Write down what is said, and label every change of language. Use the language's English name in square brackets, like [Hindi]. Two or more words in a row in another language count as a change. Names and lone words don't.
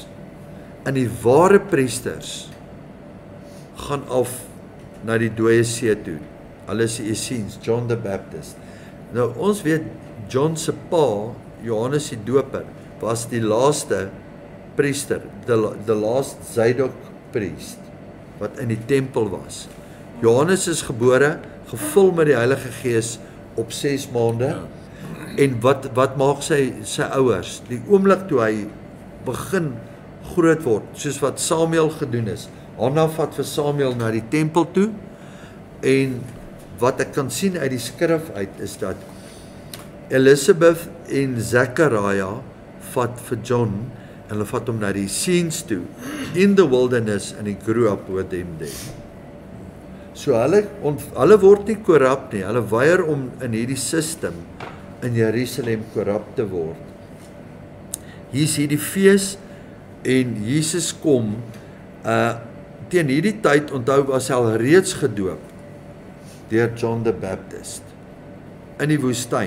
[Afrikaans] En die ware priesters gaan af na die dooie see toe. Hulle is die Essenes, John the Baptist. Nou ons weet, John se pa, Johannes die Doper, was die laaste priester, [English] the last Zadok priest, [Afrikaans] wat in die tempel was. Johannes is gebore, gevul met die Heilige Gees op 6 maande, en wat maak sy ouers? Die oomblik toe hy begin groot word, soos wat Samuel gedoen is, Hanna vat vir Samuel na die tempel toe, en wat ek kan sien uit die skrif uit, is dat Elizabeth en Zechariah vat vir John, en hulle vat hom na die Essenes toe, [English] in the wilderness, and he grew up with them there. [Afrikaans] So hulle word nie korrup nie, hulle weier om in hierdie system in Jerusalem korrup te word. Hier is hierdie fees, en Jesus kom, teen hierdie tyd, onthou, was hy al reeds gedoop, deur John the Baptist, in die woestyn.